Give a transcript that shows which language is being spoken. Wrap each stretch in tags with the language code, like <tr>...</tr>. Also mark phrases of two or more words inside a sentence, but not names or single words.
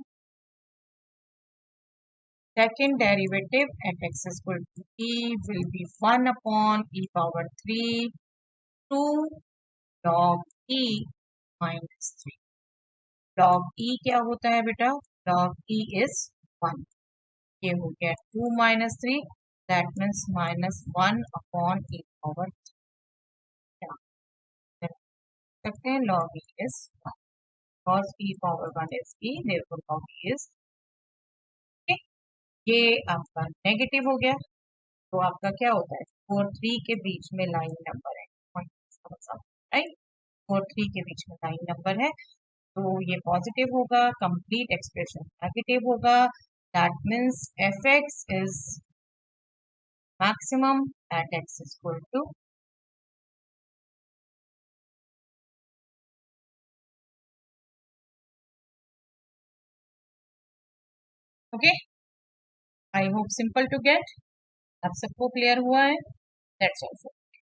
<en>Second derivative f x equal to e will be 1 upon e power 3 2 log e minus 3. log e</en> <hi>क्या होता है बेटा,</hi> <en>log e is 1,</en> <hi>ये हो गया</hi> <en>2 minus 3 that means minus 1 upon e power 3,</en> <hi>क्या सकते हैं,</hi> <en>log e is 1 because e power 1 is e, therefore log e is, okay।</en> <hi>ये आपका नेगेटिव हो गया, तो आपका क्या होता है, 4 3 के बीच में</hi> <en>line number</en> <hi>है, राइट, 4 3 के बीच में</hi> <en>line number</en> <hi>है, तो ये पॉजिटिव होगा,</hi> <en>complete expression</en> <hi>नेगेटिव होगा,</hi> <en>that means f x is maximum at x is equal to okay. I hope simple to get,</en> <hi>आप सबको क्लियर हुआ है,</hi> <en>that's all.</en>